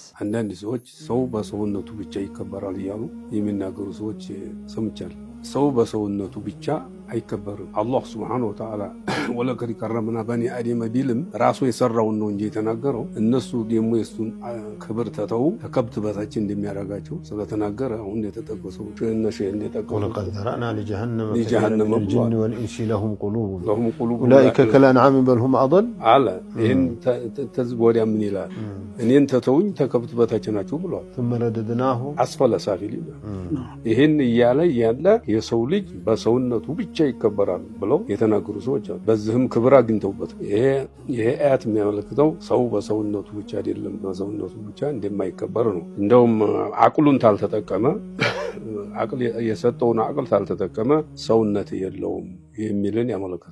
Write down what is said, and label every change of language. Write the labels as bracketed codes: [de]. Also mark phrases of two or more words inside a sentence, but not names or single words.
[am] አንዳንድ ሰዎች ሰው በሰውነቱ ብቻ ይከበራል እያሉ የሚናገሩ ሰዎች ሰምቻለሁ ሰው በሰውነቱ ብቻ አይከበርም አላህ [ar] سبحانه وتعالى ولقد كرمنا بني آدم [am] ቢልም ራሱ የሰራውን ነው እንጂ የተናገረው እነሱ ደግሞ የሱን ክብር ተተው ከከብት በታች እንደሚያረጋቸው ስለተናገረ አሁን የተጠቀሰው እነሱ እንደተጠቀሱ [ar] ቀንተራና ለጀሃነም الجن والانس لهم قلوب اولئك كالانعام بل هم اضل [am] አለ ይሄን ተዝቦዲያ ምን ይላል እኔን ተተውኝ ተከብት በታች ናቸው ብሏል [ar] ثم رددناه اسفل سافلين [am] ይሄን ይያለ የሰው ልጅ በሰውነቱ ብቻ ይከበራል ብለው የተናገሩ ሰዎች አሉ በዚህም ክብር አግኝተውበት ይሄ አያት የሚያመለክተው ሰው በሰውነቱ ብቻ አይደለም በሰውነቱ ብቻ እንደማይከበር ነው እንደውም አቅሉን ታልተጠቀመ አቅል የሰጠውን አቅል ታልተጠቀመ ሰውነት የለውም የሚልን ያመለክታል